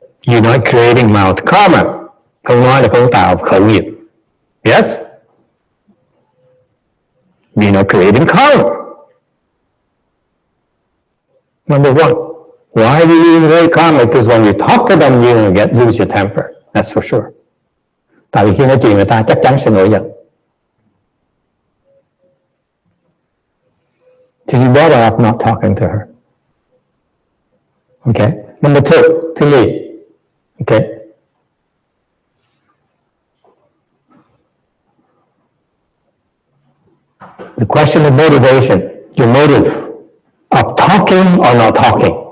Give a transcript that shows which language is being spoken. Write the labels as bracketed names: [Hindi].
[English] You're not creating mouth karma. [Vietnamese] Không nói là không tạo khẩu nghiệp. [English] Yes? You're not creating karma. Number one. Why do you create karma? Because when you talk to them, you're going to lose your temper. That's for sure. [Vietnamese] Tại vì khi nói chuyện người ta chắc chắn sẽ nổi giận. [English] So you better off not talking to her. Okay? Number two, to me. Okay? The question of motivation, your motive of talking or not talking.